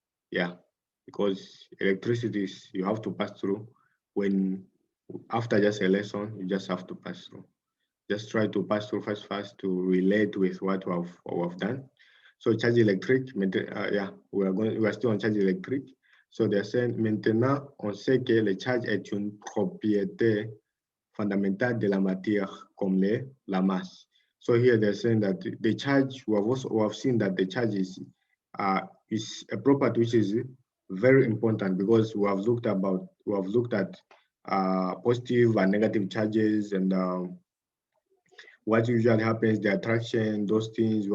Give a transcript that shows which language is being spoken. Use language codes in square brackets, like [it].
[en] Yeah, because electricity is, you have to pass through. When after just a lesson, you just have to pass through. Just try to pass through fast to relate with what we have done. So charge électrique, we are still on charge électrique. So they're saying [fr] maintenant on sait que le charge est une propriété fondamentale de la matière comme la masse. [en] So here they're saying that the charge, we have seen that the charge is a property which is very important, because we have looked at positive and negative charges, and what usually happens, the attraction, those things.